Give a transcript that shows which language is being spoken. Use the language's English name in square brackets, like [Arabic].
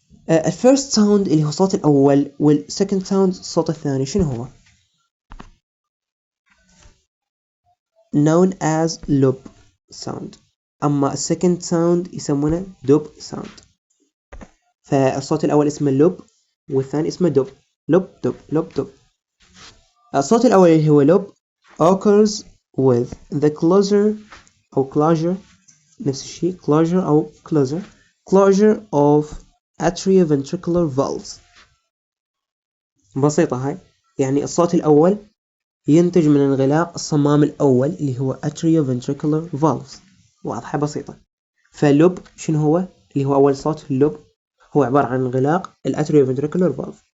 [Arabic] الفيرست ساوند اللي هو الصوت الأول والسكند ساوند الصوت الثاني شنو هو؟ [English] known as loop sound. [Arabic] أما السكند ساوند يسمونه [English] dub sound. [Arabic] فالصوت الأول اسمه loop والثاني اسمه dub. [English] loop. [Arabic] الصوت الأول اللي هو [English] loop occurs with the closure أو closure [Arabic] نفس الشيء [English] closure أو closure of atrioventricular valves. [Arabic] بسيطة هاي، يعني الصوت الأول ينتج من انغلاق الصمام الأول اللي هو atrioventricular valves. واضحة بسيطة. فاللوب شنو هو؟ اللي هو أول صوت اللوب هو عبارة عن انغلاق atrioventricular valve.